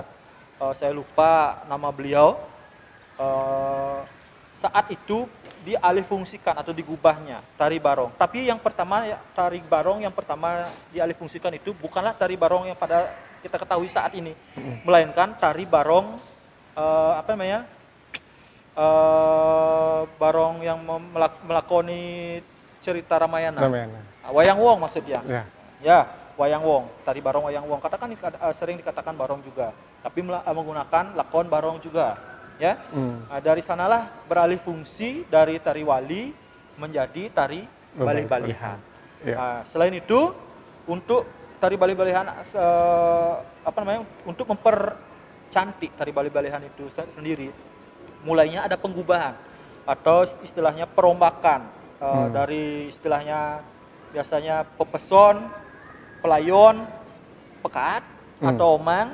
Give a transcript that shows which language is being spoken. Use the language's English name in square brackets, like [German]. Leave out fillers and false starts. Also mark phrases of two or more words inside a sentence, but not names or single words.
[Indonesian] Saya lupa nama beliau. Saat itu dialihfungsikan atau digubahnya tari barong. Tapi yang pertama tari barong yang pertama dialihfungsikan itu bukanlah tari barong yang pada kita ketahui saat ini, melainkan tari barong barong yang melakoni cerita Ramayana. Wayang Wong maksudnya. Ya, wayang wong, tari barong wayang wong. Katakan sering dikatakan barong juga, tapi menggunakan lakon barong juga. Ya, nah, dari sanalah beralih fungsi dari tari wali menjadi tari Bali-Balihan. Nah, selain itu, untuk tari Bali-Balihan untuk mempercantik tari Bali-Balihan itu sendiri, mulainya ada penggubahan atau istilahnya perombakan dari istilahnya biasanya pepeson, pelayon, pekat atau omang.